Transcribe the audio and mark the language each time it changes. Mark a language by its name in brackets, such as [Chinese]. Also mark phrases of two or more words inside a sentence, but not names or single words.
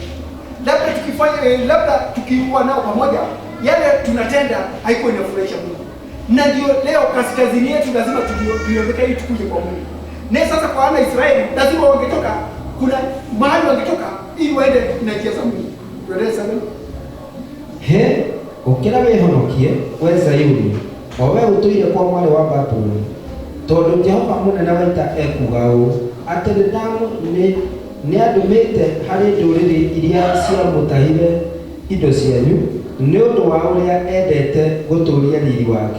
[Swahili] Labda tukifanya labda tukiwa nao pamoja yale tunatenda haikuwa inafurahisha Mungu. Na ndio leo kaskazini yetu lazima tuiondokee ili tukuje kwa Mungu. Na sasa kwa wana Israeli lazima wangetoka, kuna mahali wangetoka ili waende na njia za Mungu. Tuendelee sana. [Kikuyu] He, ukira wehonokie we Zayuni, owe utuire kwa mwale wa Babuloni. Tondu Jehova munene wa ita ekuga ũũ, atĩ nĩ andũmĩte harĩ ndũrĩrĩ iria ciamũtahire indo cianyu nĩ ũndũ wa ũrĩa endete gũtũũria riri wake.